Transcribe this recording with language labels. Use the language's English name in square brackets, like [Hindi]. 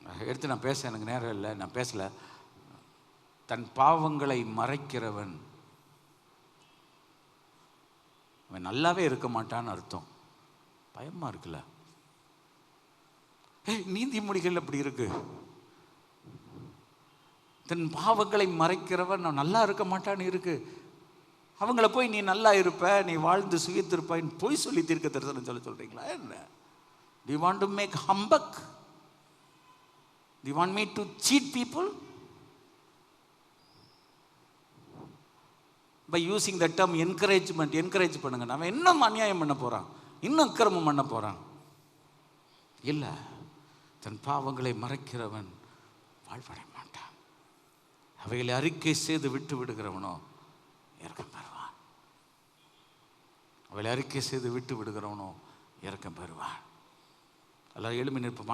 [Tamil] எடுத்து நான் பேச எனக்கு நேரம் இல்லை, நான் பேசலை. தன் பாவங்களை மறைக்கிறவன் அவன் நல்லாவே இருக்க மாட்டான்னு அர்த்தம். பயமாக இருக்குல்ல? நீதிமொழிகள் அப்படி இருக்கு, தன் பாவங்களை மறைக்கிறவன் நான் நல்லா இருக்க மாட்டான்னு இருக்கு. அவங்கள போய் நீ நல்லா இருப்ப, நீ வாழ்ந்து சுகித்திருப்பான்னு போய் சொல்லி தீர்க்க தரிசனம் சொல்றீங்களா என்ன? [English] Do you want to make humbug? Do you want me to cheat people? By using the term encouragement, encourage [Tamil] பண்ணுங்க. அவன் இன்னும் அநியாயம் பண்ண போறான், இன்னும் அக்கிரமம் பண்ண போறான். இல்லை, தன் பாவங்களை மறைக்கிறவன் வாழ்வடைய மாட்டான். அவைகளை அறிக்கை செய்து விட்டு விடுகிறவனோ இரக்கம் பெறுவான். அவளை அறிக்கை செய்து விட்டு விடுகிறவனோ இரக்கம் பெறுவான். எல்லாரும் எழுமி நிற்போம்.